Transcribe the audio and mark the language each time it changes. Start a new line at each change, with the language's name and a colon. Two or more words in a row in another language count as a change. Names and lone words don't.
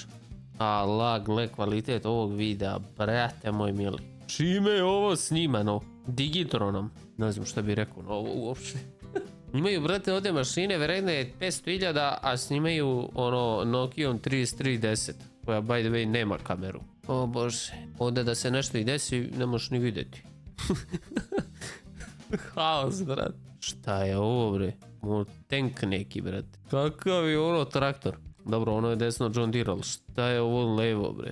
Serbian: Gle kvalitet ovog videa brate moj mili. Čime je ovo snimano? Digitronom. Ne znam šta bi rekao na ovo uopšte. Imaju brate ovdje mašine vredne 500.000, a snimaju ono Nokijom 3310 koja
English: by the way
Serbian: nema kameru. O bože, ovdje da se nešto i desi ne možeš ni vidjeti. Haos brat. Šta je ovo bre? Tank neki brate. Kakav je ono traktor? Dobro, ono je desno John Deere, ali šta je ovo levo bre?